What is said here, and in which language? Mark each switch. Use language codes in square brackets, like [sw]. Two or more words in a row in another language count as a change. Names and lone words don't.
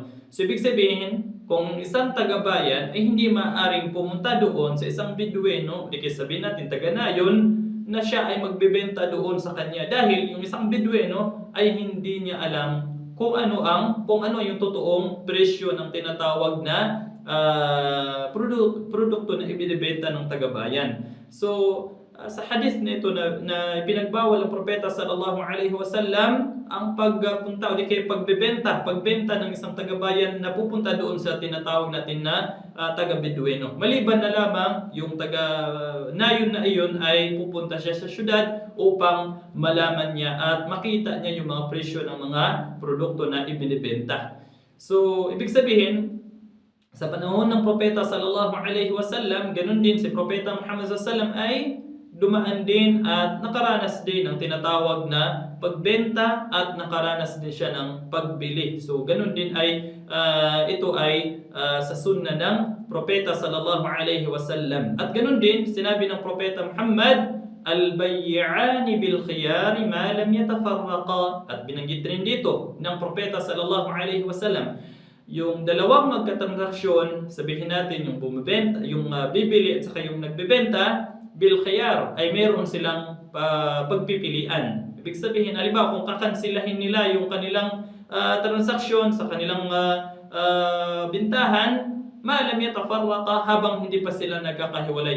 [tl] So ibig sabihin, kung isang tagabayan ay hindi maaaring pumunta doon sa isang Bedouino, di kaya sabihin natin taga-nayon, na siya ay magbebenta doon sa kanya dahil yung isang Bedouino ay hindi niya alam kung ano yung totoong presyo ng tinatawag na produkto na ibinebenta ng tagabayan. So sa hadith nito na pinagbawal ng propeta [ar] صلى الله عليه وسلم [tl] ang pagpunta o di kaya pagbenta ng isang tagabayan na pupunta doon sa tinatawag natin na taga-Bedouino. Maliban na lamang yung taga-nayon na iyon ay pupunta siya sa syudad upang malaman niya at makita niya yung mga presyo ng mga produkto na ibinebenta. So, ibig sabihin, sa panahon ng propeta [ar] صلى الله عليه وسلم, [tl] ganun din si propeta Muhammad [ar] صلى الله عليه وسلم [tl] ay dumaan din at nakaranas din ng tinatawag na pagbenta at nakaranas din siya ng pagbili. So ganun din ay ito ay sa sunna ng propeta [ar] صلى الله عليه وسلم. [tl] At ganun din sinabi ng propeta Muhammad, [ar] البيعان بالخيار ما لم يتفرقا. [tl] At binanggit rin dito ng propeta [ar] صلى الله عليه وسلم, [tl] yung dalawang magkatransaksyon, sabihin natin yung bumibenta, yung bibili at saka yung nagbebenta, [ar] بالخيار [tl] ay meron silang pagpipilian. Ibig sabihin, halimbawa kung kakansilahin nila yung kanilang transaksyon sa kanilang bintahan, [ar] ما لم يتفرقا, [tl] habang hindi pa sila nagkakahiwalay.